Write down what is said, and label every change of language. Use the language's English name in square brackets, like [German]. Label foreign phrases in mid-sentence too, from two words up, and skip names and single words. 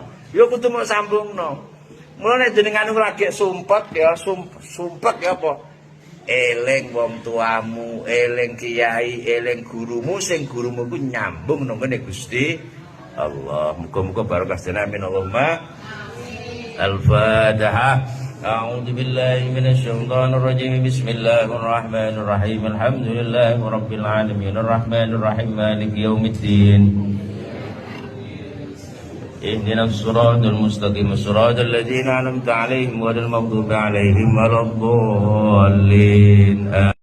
[Javanese] Yo kudu mau sambungno. Mulane jenengan lagi sumpek ya, sumpek ya apa? Eling wong tuamu, eling kiai, eling gurumu sing gurumu ku nyambung nang ngene Gusti Allah. Muga-muga barokah [Arabic] آمين اللهم. [Javanese] Al-Fatihah. [Arabic] أعوذ بالله من الشيطان الرجيم. بسم الله الرحمن الرحيم. الحمد لله رب العالمين. الرحمن الرحيم. مالك يوم الدين. اهدنا الصراط المستقيم صراط الذين أنعمت عليهم غير المغضوب عليهم ولا الضالين